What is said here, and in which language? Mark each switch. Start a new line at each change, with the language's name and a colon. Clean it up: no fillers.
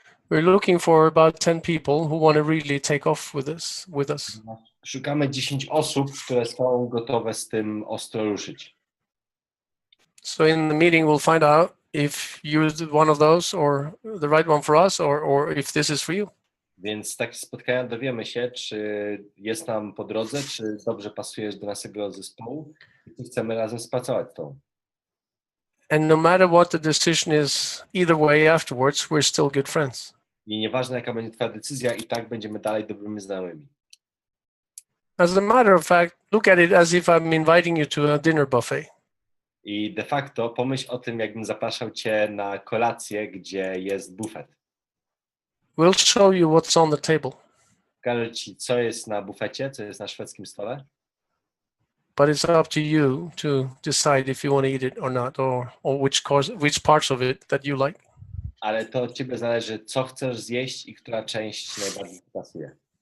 English: We're looking for about 10 people who want to really take off with us.
Polish: Szukamy 10 osób, które są gotowe z tym ostro ruszyć.
English: So in the meeting, we'll find out if you're one of those or the right one for us, or if this is for you.
Polish: Więc z takich spotkań dowiemy się, czy jest nam po drodze, czy dobrze pasujesz do naszego zespołu i czy chcemy razem współpracować z tą.
English: And no matter what the decision is, either way afterwards, we're still good friends.
Polish: I nieważne, jaka będzie twoja decyzja, i tak będziemy dalej dobrymi znajomymi.
English: As a matter of fact, look at it as if I'm inviting you to a dinner buffet.
Polish: I de facto pomyśl o tym, jakbym zapraszał cię na kolację, gdzie jest bufet.
English: We'll show you what's on the table,
Polish: Pokażę ci, co jest na bufecie, co jest na szwedzkim stole,
English: but it's up to you to decide if you want to eat it or not, or which parts of it that you like.
Polish: ale to od ciebie zależy, co chcesz zjeść i która część najbardziej ci pasuje.